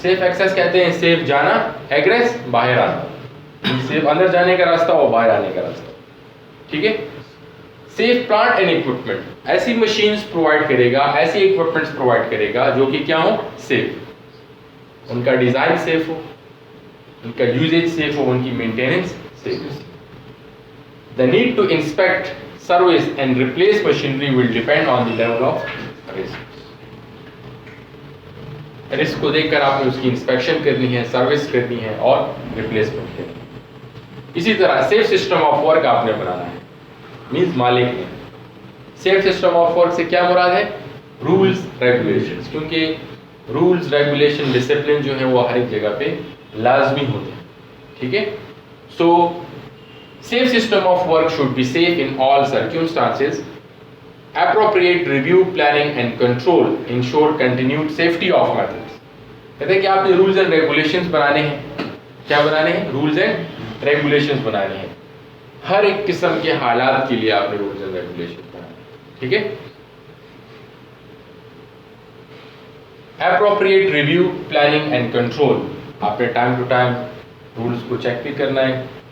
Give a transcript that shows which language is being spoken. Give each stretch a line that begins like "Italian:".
Urdu: Safe access کہتے ہیں safe جانا, ایگریس باہر آنا, سیف اندر جانے کا راستہ اور باہر آنے کا راستہ, ٹھیک ہے. سیف پلانٹ اینڈ اکوپمنٹ, ایسی مشینز پرووائڈ کرے گا, ایسی اکوپمنٹس پرووائڈ کرے گا جو کہ کیا ہو, سیف, ان کا ڈیزائن سیف ہو, ان کا یوزیج سیف ہو, ان کی maintenance safe ہو.
English: The need to inspect, service and replace machinery will depend on the level of risk.
Urdu: Risk کو دیکھ کر آپ نے اس کی انسپیکشن کرنی ہے, سروس کرنی ہے اور ریپلیسمنٹ کرنی ہے. اسی طرح سیف سسٹم آف ورک آپ نے بنانا ہے, مینس مالک نے. سیف سسٹم آف ورک سے کیا مراد ہے, رولز ریگولیشنز, کیونکہ رولز ریگولیشن ڈسپلن جو ہے وہ ہر ایک جگہ پہ لازمی ہوتے ہیں, ٹھیک ہے.
English: So safe system of work should be safe in all circumstances. Appropriate review, planning and control ensure continued safety of methods.
Urdu: کہتے ہیں کہ آپ نے رولز اینڈ ریگولیشنز بنانے ہیں, کیا بنانے ہیں, رولز اینڈ ریگولیشنز بنانے ہیں. ہر ایک قسم کے حالات کے لیے آپ نے رولز اینڈ ریگولیشنز بنانے ہیں, ٹھیک ہے.
English: Appropriate review, planning and control,
Urdu: آپ نے ٹائم ٹو ٹائم رولز کو چیک بھی کرنا ہے.